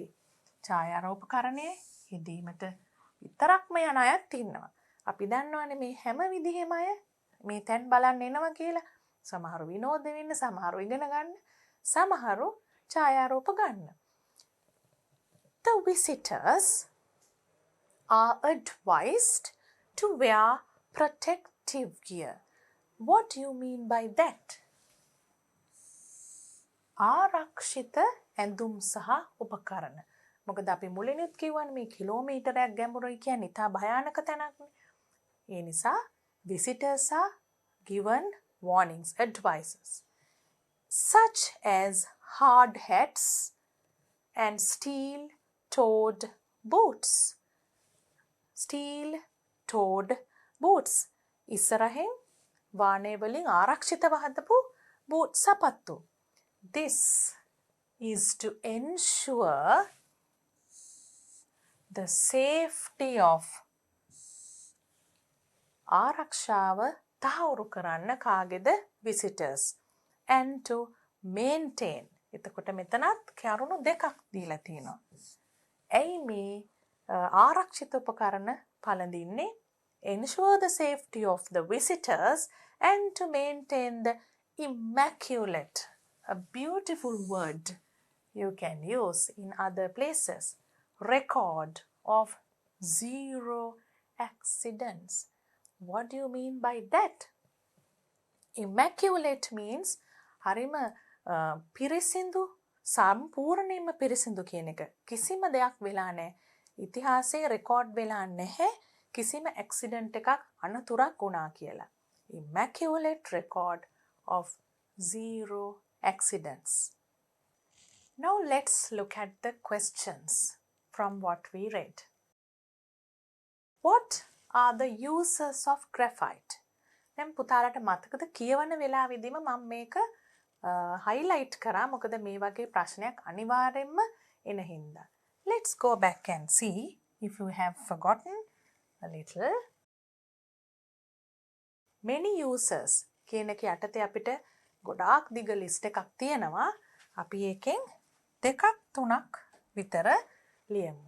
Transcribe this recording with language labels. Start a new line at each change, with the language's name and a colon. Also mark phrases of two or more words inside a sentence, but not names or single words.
Sinhala: ඡායාරූපකරණයේ යෙදීමට විතරක්ම යන අයත් ඉන්නවා. අපි දන්නවනේ මේ හැම විදිහෙම අය මේ තැන් බලන්න එනවා කියලා. සමහරු විනෝද වෙන්න, සමහරු ඉගෙන ගන්න, සමහරු ඡායාරූප ගන්න.
English: The visitors are advised to wear protective gear. What do you mean by that?
Sinhala: ආරක්ෂිත ඇඳුම් සහ උපකරණ. මොකද අපි මුලිනුත් කිව්වනේ මේ කිලෝමීටරයක් ගැඹුරුයි කියන්නේ ඉතා භයානක තැනක්නේ. ඒ නිසා
English: visitors are given warnings, advices, such as hard hats and steel-toed boots. Steel-toed boots.
Sinhala: ඉස්සරහින් වානේ වලින් ආරක්ෂිතව හදපු බූට් සපත්තු.
English: This is to ensure the safety of
Sinhala: ආරක්ෂාව තහවුරු කරන්න කාගේද
English: visitors and to maintain.
Sinhala: එතකොට මෙතනත් කරුණු දෙකක් දීලා තියෙනවා. ඇයි මේ ආරක්ෂිත උපකරණ පළඳින්නේ?
English: Ensure the safety of the visitors and to maintain the immaculate, a beautiful word you can use in other places, record of zero accidents. What do you mean by that? Immaculate means
Sinhala: හරිම පිරිසිදු, සම්පූර්ණයෙන්ම පිරිසිදු කියන එක. කිසිම දෙයක් වෙලා නැහැ. ඉතිහාසයේ රෙකෝඩ් වෙලා නැහැ කිසිම ඇක්සිඩන්ට් එකක් අනතුරක් වුණා කියලා.
English: Immaculate record of zero accidents. Now let's look at the questions from what we read. What are the uses of graphite?
Sinhala: දැන් පුතාලට මතකද කියවන වෙලාවෙදිම මම මේක highlight කරා මොකද මේ වගේ ප්‍රශ්නයක් අනිවාර්යෙන්ම එන හින්දා.
English: Let's go back and see if you have forgotten a little. Many uses
Sinhala: කියන එක යටතේ අපිට ගොඩාක් දිග list එකක් තියෙනවා. අපි එකෙන් දෙකක් තුනක් විතර ලියමු.